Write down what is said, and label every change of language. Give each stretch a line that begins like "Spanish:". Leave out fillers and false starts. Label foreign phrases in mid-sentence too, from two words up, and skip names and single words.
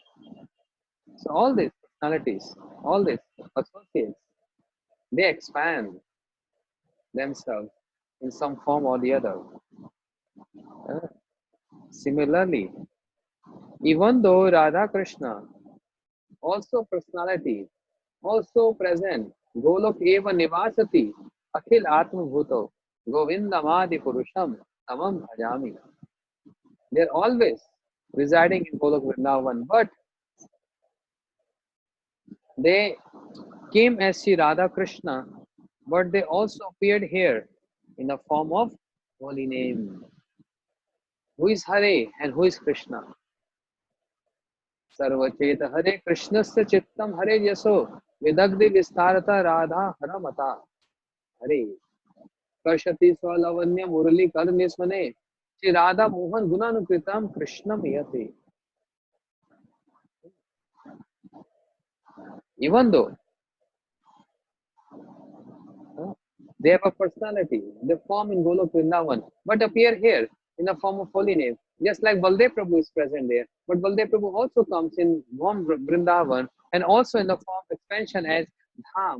English: So all these personalities, all these associates, they expand themselves in some form or the other. Similarly, even though Radha Krishna, also personality, also present,
Sanskrit: गोलोक एव निवसति, अखिल आत्म भूतो, गोविन्दमादि पुरुषं, तमम् भजामि.
English: They're always residing in Golok Vrindavan, but they came as Sri Radha Krishna, but they also appeared here in the form of holy name. Who is Hare and who is Krishna?
Sanskrit: सर्वचेत हरे कृष्णस्य चित्तम हरे यशो विदग्धि विस्तारता राधा हरमता हरे कर्षति स्वलवन्य मुरली कर निस्मने श्री राधा मोहन गुणानुकृतम कृष्णम यते.
English: Even though they have a personality, they form in Golok Vrindavan, but appear here in the form of holy name. Just like Baldev Prabhu is present there, but Baldev Prabhu also comes in Bhom Vrindavan and also in the form of expansion as Dham.